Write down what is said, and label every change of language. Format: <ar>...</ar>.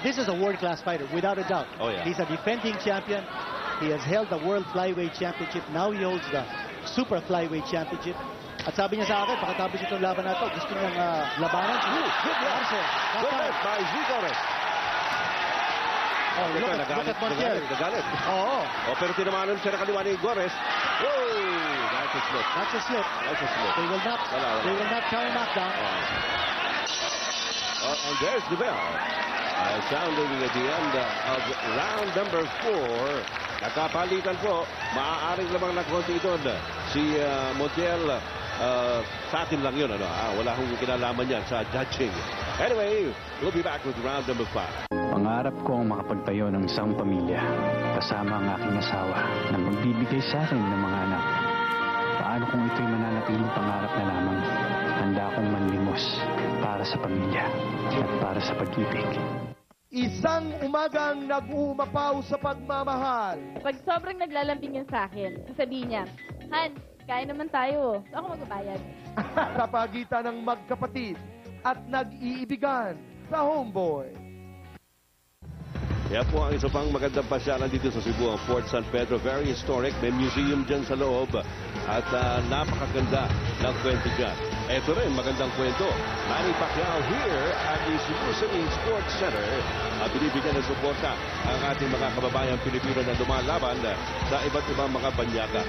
<en>This is a world-class fighter, without a doubt. Oh, yeah. He's a defending champion. He has held the World Flyweight Championship. Now he holds the Super Flyweight Championship.</en> <tl>At sabi niya sa akin, pagkatapos itong laban na ito, gusto niyang labanan.</tl> <en>Good left by Zee Gores. Oh, look at Montiel.</en> <tl>Nagalit. Oo. Oh, pero tinamanan siya na kaliwa ni Gores.</tl> <en>Whoa! That's a slip. That's a slip. That's a slip. They will not count him knockdown. And there's the bell. Sounding at the end of round number 4.</en> <tl>Nakapalitan po. Maaaring lamang na konti doon. Si Montiel, sa atin lang yun. Wala akong kinalaman yan sa judging.</tl> <en>Anyway, we'll be back with round number 5.</en> <tl>Pangarap kong makapagtayo ng isang pamilya kasama ang aking asawa na magbibigay sa akin ng mga anak. Paano kung ito'y mananatiling pangarap na lamang? Handa akong manlimos para sa pamilya at para sa pag-ibig. Isang umagang nag-uumapaw sa pagmamahal. Pag sobrang naglalambing yan sa akin, sasabihin niya, Han, kaya naman tayo. So ako magbabayad. Sa pagitan ng magkapatid at nag-iibigan sa Homeboy. Kaya po ang isa pang magandang pasyalan dito sa Cebu, ang Fort San Pedro.</tl> <en>Very historic.</en> <tl>May museum dyan sa loob. At napakaganda ng kwento dyan. Ito rin, magandang kwento.</tl> <en>Manny Pacquiao here at the Cebu City Sports Center.</en> <tl>Binibigyan ng suporta ang ating mga kababayang Pilipino na lumalaban sa iba't ibang mga banyaga.</tl>